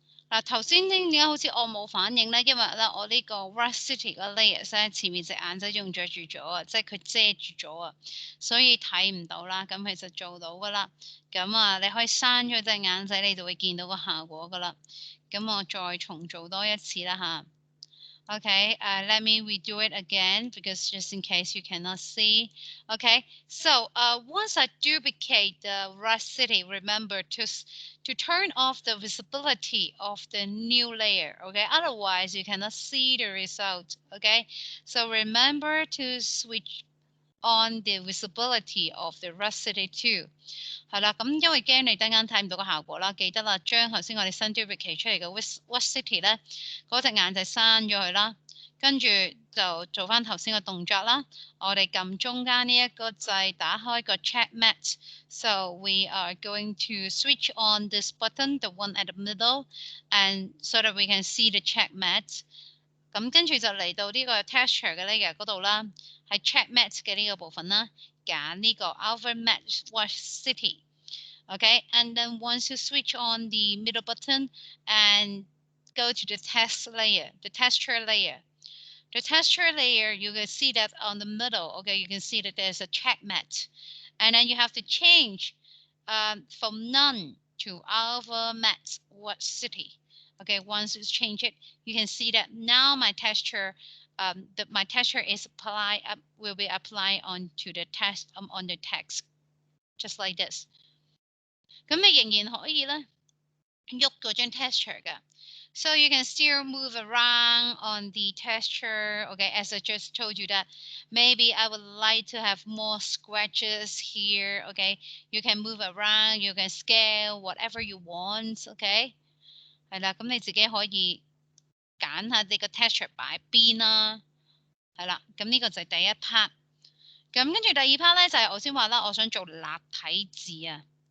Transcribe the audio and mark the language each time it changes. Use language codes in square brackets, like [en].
[yue] 嗱，頭先點解好似我冇反應咧？因為咧我呢個 Rust City 個 layers 咧前面隻眼仔仲着住咗啊，即係佢遮住咗啊，所以睇唔到啦。咁其實做到噶啦，咁啊你可以閂咗隻眼仔，你就會見到個效果噶啦。咁我再重做多一次啦嚇。 [en] Okay, let me redo it again because just in case you cannot see. Okay, so once I duplicate the Rust City, remember to turn off the visibility of the new layer. Okay, otherwise you cannot see the result. Okay, so remember to switch on the visibility of the Rust City too. [yue] 係啦，咁因為驚你等間睇唔到個效果啦，記得啦，將頭先我哋新 duplicate 出嚟嘅 What City 咧，嗰隻眼就刪咗佢啦，跟住就做翻頭先嘅動作啦。我哋撳中間呢一個掣，打開個 check mat。 [en] So we are going to switch on this button, the one at the middle, and so that we can see the check mat. [yue] 咁跟住就嚟到呢個 texture 嘅 layer 嗰度啦，係 check matte 嘅呢個部分啦，揀呢個 alpha matte wash city。 [en] Okay, and then once you switch on the middle button and go to the text layer, the texture layer. The texture layer, you can see that on the middle, okay, you can see that there's a check matte. And then you have to change from none to alpha matte wash city. Okay, once you change it, you can see that now my texture, my texture is will be applied onto the text on the text, just like this. 咁你仍然可以咧喐嗰張 texture 㗎。 So you can still move around on the texture. Okay, as I just told you that maybe I would like to have more scratches here. Okay, you can move around, you can scale whatever you want. [yue] Okay, 係啦，咁你自己可以揀下你個 texture 擺邊啦。係啦，咁呢個就係第一 part。咁跟住第二 part 咧就係我先話啦，我想做立體字啊。